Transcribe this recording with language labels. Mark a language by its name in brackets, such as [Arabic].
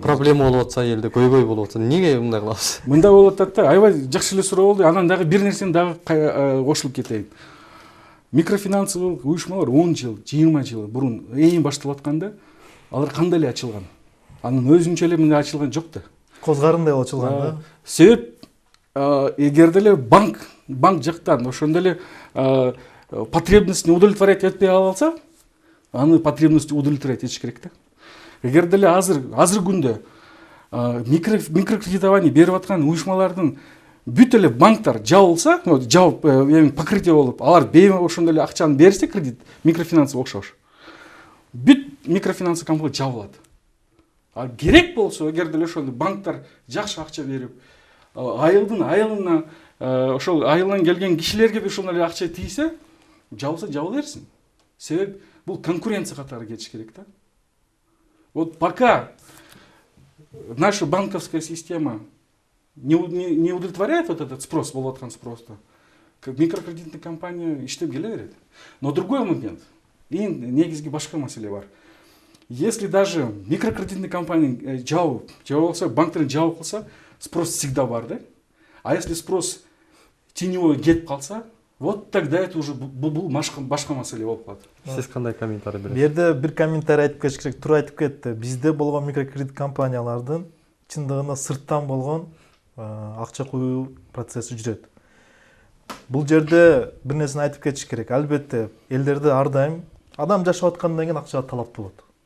[Kyrgyz] Проблема болуп атса, элде көйгөй болуп атса, неге мындай кылабыз? мындай болуп атат да, аябай жакшы эле суроо болду. Анан дагы бир нерсени дагы кошулуп кетейин. Микрофинансовый уюшмалар 10 жыл, 20 жыл бурун эң башталып атканда алар кандай эле ачылган? Анын өзүнчө эле мындай ачылган жок да. Козгарындай ачылган да. Себеп эгер деле банк жактан ошондой эле потребностьни удовлетворять этпей алса, аны потребностьти удовлетворять этиш керек да. Эгер деле азыр күндө микрокредитование берип аткан уюшмалардын бүт эле банктар жабылса, покрытие болуп, алар ошондой эле акчаны берсе, кредит, микрофинансовый окшош. Бүт микрофинансовый компания жабылат. Керек болсо, эгер деле ошол банктар жакшы акча берип, айылына ошол айылдан келген кишилерге ошондой эле акча тийсе, жабылса жабыла берсин. Себеп бул конкуренция катары кетиш керек да. [Russian] Вот пока наша банковская система не удовлетворяет вот этот спрос, [Kyrgyz] болуп аткан спросту, микрокредитный компания иштеп келе берет. [Russian] Но другой момент, [Kyrgyz] негизги башка маселе бар. [Russian] Если даже микрокредитный компания [Kyrgyz] жабып, же болбосо банктер жабып калса, [Russian] спрос всегда [Kyrgyz] бар да. [Russian] А если спрос теневой [Kyrgyz] кетип калса, [Russian] вот тогда это уже [Kyrgyz] бул башка маселе болуп калат. Сиз кандай комментарий бересиз? Бу жерде бир комментарий айтып кетиш керек. Туура айтып кетти. Бизде болгон микрокредит компаниялардын чындыгында сырттан болгон акча куюу процесси жүрөт. Бул жерде бир нерсени айтып кетиш керек. Албетте элдерде ар дайым адам жашап аткандан кийин акчага талап болот.